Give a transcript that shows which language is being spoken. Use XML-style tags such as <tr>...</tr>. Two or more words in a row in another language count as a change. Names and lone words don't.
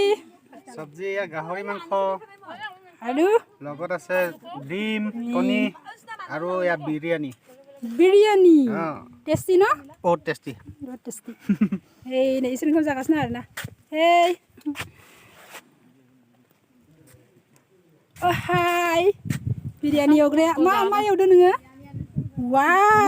<brx>सब्जी गाहरि मांस</brx> <as>আৰু লগত আছে ডিম কণী আৰু ইয়া বিৰিয়ানী</as> <brx>टेस्टी न</brx> <hi>बहुत टेस्टी</hi> <brx>हे नै इसोर ओंखाम जागासिनो आरोना हे हाय बिरियानी एवग्राया मा एवदो नोङो वाव</brx>